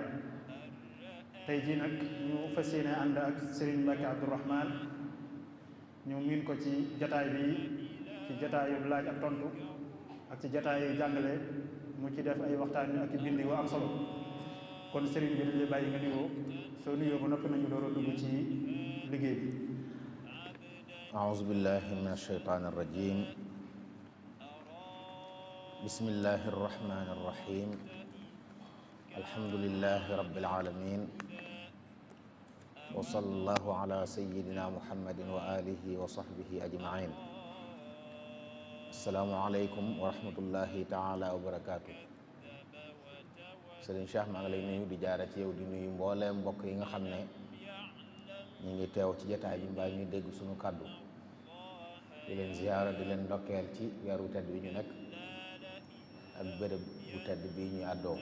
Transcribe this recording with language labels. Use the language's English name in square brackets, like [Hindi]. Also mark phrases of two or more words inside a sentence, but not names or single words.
[Wolof] tey jii nag ñu fas yéene ànd ak Serigne Mbacke Abdourahmane, ñu miin ko ci jataay bi ci jataayu laaj ak tontu ak ci jataayu jàngale, mu ci def ay waxtaan ak i bind yu am solo. kon Serigne bi dañuy bàyyi nga nuyoo, soo nuyoo ba noppi nañu door a dugg ci liggéey bi. [Arabic] أعوذ بالله من الشيطان الرجيم. بسم الله الرحمن الرحيم. الحمد لله رب العالمين، وصلى الله على سيدنا محمد وآله وصحبه أجمعين. السلام عليكم ورحمة الله تعالى وبركاته. [Wolof] Sëriñ Cheikh maa ngi lay nuyu di jaara ci yow, di nuyu mbooleem mbokk yi nga xam ne ñu ngi teew ci jataay bi mbaa ñuy dégg suñu kàddu, di leen ziyaara, di leen ndokkeel ci weeru tedd bi ñu nekk ak bërëb bu tedd bi ñuy àddoo.